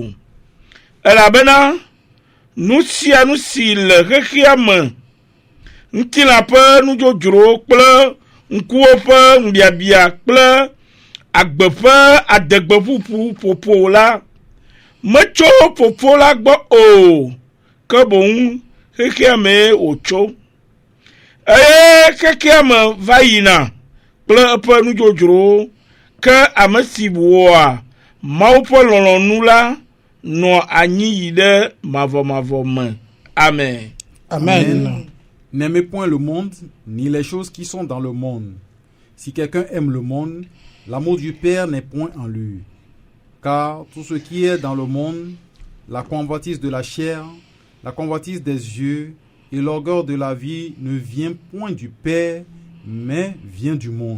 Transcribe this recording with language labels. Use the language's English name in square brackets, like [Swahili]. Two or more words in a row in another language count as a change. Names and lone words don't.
[Ewe] Elabena nu sia nu si le xexea me, ŋutilã ƒe nudzodzro kple ŋkuwo ƒe ŋubiabia kple agbe ƒe adegbe ƒuƒu ƒoƒo la, metso ƒoƒo la gbɔ o, ke boŋ xexea me wòtso. Eye xexea me va yina kple eƒe nudzodzrowo, ke ame si wɔa Mawu ƒe lɔlɔ̃nu la nɔ anyi yi ɖe mavɔmavɔ me. Amen. Amen. [French] N'aimez point le monde, ni les choses qui sont dans le monde. Si quelqu'un aime le monde, l'amour du Père n'est point en lui. Car tout ce qui est dans le monde, la convoitise de la chair, la convoitise des yeux et l'orgueil de la vie ne vient point du Père, mais vient du monde.